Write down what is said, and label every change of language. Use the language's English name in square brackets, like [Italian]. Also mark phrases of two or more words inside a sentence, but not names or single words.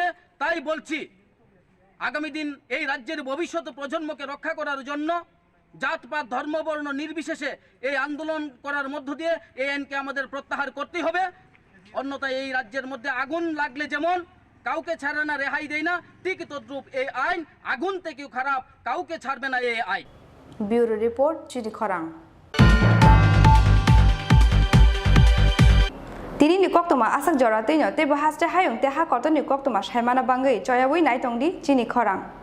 [Bangla] তাই বলছি, আগামী দিন এই রাজ্যের ভবিষ্যৎ প্রজন্মকে রক্ষা করার জন্য জাতপাত ধর্মবর্ণ নির্বিশেষে এই আন্দোলন করার মধ্য দিয়ে এই আইনকে আমাদের প্রত্যাহার করতেই হবে। অন্যথায় এই রাজ্যের মধ্যে আগুন লাগলে যেমন কাউকে ছাড়ে না, রেহাই দেয় না, ঠিক তদ্রূপ এই আইন আগুন থেকেও খারাপ, কাউকে ছাড়বে না এই আইন। [English] Bureau Report, [Bangla] চিনি খরাং। [Kok Borok] Tini ni koktoma asak jora tino te bahas te hayung te ha koto ni koktoma shaimana bangai choyawi nai tongdi Chini Khorang.